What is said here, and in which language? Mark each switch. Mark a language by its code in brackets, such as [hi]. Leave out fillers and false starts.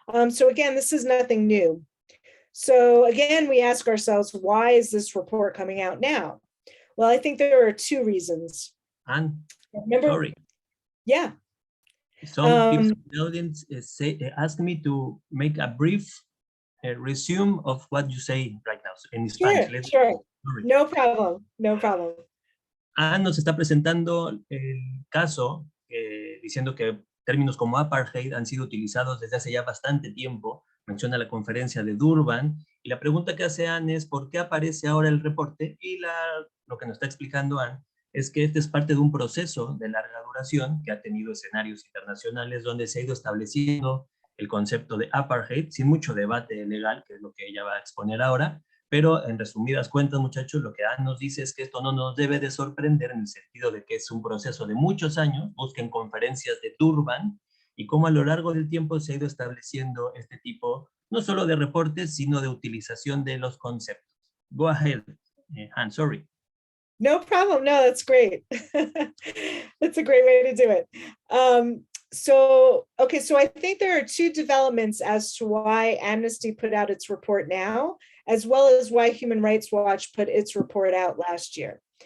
[en] So again, this is nothing new. So again, we ask ourselves, why is this report coming out now? Well, I think there are two reasons. Anne, Remember, sorry. Yeah. Some people in the audience asked me to make a brief resume of what you say right now in Spanish. Sure. No problem, no problem. [es] Anne nos está presentando el caso diciendo que términos como apartheid han sido utilizados desde hace ya bastante tiempo. Menciona la conferencia de Durban y la pregunta que hace Anne es ¿por qué aparece ahora el reporte? Y lo que nos está explicando Anne es que este es parte de un proceso de larga duración que ha tenido escenarios internacionales donde se ha ido estableciendo el concepto de apartheid sin mucho debate legal, que es lo que ella va a exponer ahora, pero en resumidas cuentas, muchachos, lo que Anne nos dice es que esto no nos debe de sorprender en el sentido de que es un proceso de muchos años, busquen conferencias de Durban, y cómo a lo largo del tiempo se ha ido estableciendo este tipo, no solo de reportes, sino de utilización de los conceptos. [en] Go ahead, Anne, sorry. No problem. No, that's great. That's a great way to do it. So I think there are two developments as to why Amnesty put out its report now, as well as why Human Rights Watch put its report out last year.